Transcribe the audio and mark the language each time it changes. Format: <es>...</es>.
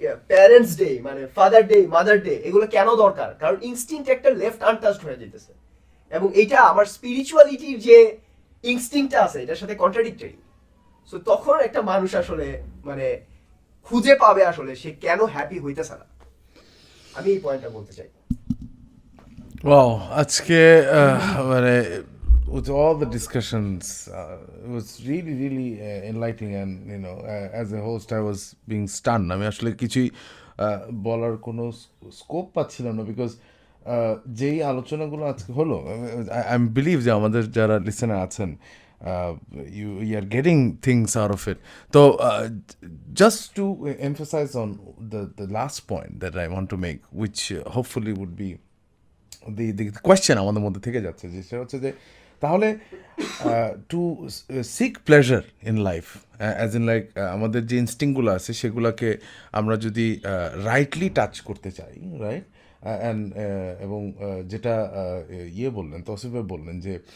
<bn>Parents day, মানে father day, mother day, এগুলো কেন দরকার? কারণ ইনস্টিংক্ট একটা লেফট আনটাচড হয়ে যেতেছে, এবং এইটা আমার স্পিরিচুয়ালিটির যে ইনস্টিংক্টটা আছে এটার সাথে কন্ট্রাডিক্টরি। সো তখন একটা মানুষ আসলে মানে খুঁজে পাবে আসলে সে কেন হ্যাপি হইতেছে না। আমি এই পয়েন্টটা বলতে চাই।</bn> <en>Wow,</en> <bn>আজকে মানে</bn> <en>with all the discussions, it was really enlightening, and as a host I was being stunned.</en> <bn>আমি আসলে কিছুই বলার কোনো স্কোপ পাচ্ছিলাম না, বিকজ যেই আলোচনাগুলো আজকে হলো, আই বিলিভ যে আমাদের যারা লিসেনার আছেন,</bn> <en>you are getting things out of it. So just to emphasize on the last point that I want to make, which hopefully would be the question</en> <bn>আমাদের মধ্যে থেকে যাচ্ছে, যে সেটা হচ্ছে যে তাহলে</bn> <en>to seek pleasure in life, as in like</en> <bn>আমাদের যে ইনস্টিংক্টগুলো আছে সেগুলোকে আমরা যদি রাইটলি টাচ করতে চাই, রাইট, এবং যেটা বললেন, তৌসিফ ভাই বললেন যে</bn>